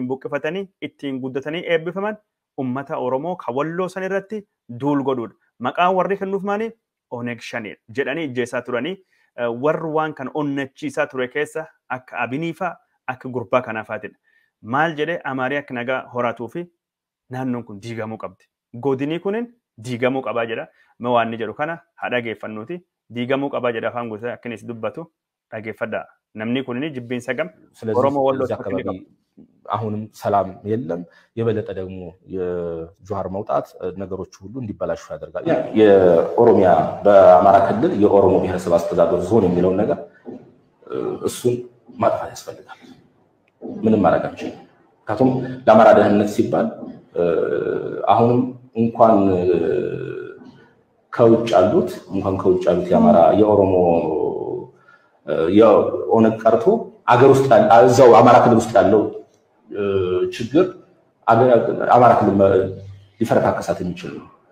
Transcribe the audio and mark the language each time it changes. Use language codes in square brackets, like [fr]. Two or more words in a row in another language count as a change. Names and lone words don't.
[om] buqqifatanii ittiin guddatanii eebbifaman ummata Oromoo ka Walloo san irratti duul godhuudha maqaan warri kennuuf maali Oneg Shanee jedhanii ijjeessaa turanii warri waan kan onnachiisaa ture keessa akka Abiniifaa akka gurbaa kanaafaatidha maal jedhee Amaarii akka nagaa horaatuu fi naannoon kun diigamuu qabdi godinii kunin diigamuu qabaa jedha mawaanni jedhu kana dhageeffannuuti diigamuu qabaa jedha afaan guutaa akkinis dubbatu dhageeffadha namni kunin jibbiinsa gam Oromoo Walloo [am] አካባቢ አሁንም ሰላም የለም የበለጠ ደግሞ የጆሃር መውጣት ነገሮች ሁሉ እንዲበላሹ ያደርጋል የኦሮሚያ በአማራ ክልል የኦሮሞ ብሔረሰብ አስተዳደር ዞን የሚለው ነገር እሱን ማጥፋት ያስፈልጋል ምንም ማድረግ አንችልም ምክንያቱም ለአማራ ደህንነት ሲባል አሁንም እንኳን ከውጭ ያሉት የአማራ የኦሮሞ የኦነግ ቀርቶ አገር ውስጥ እዛው አማራ ክልል ውስጥ ያለው ችግር አማራ ክልል ሊፈረካከሳት የሚችል ነው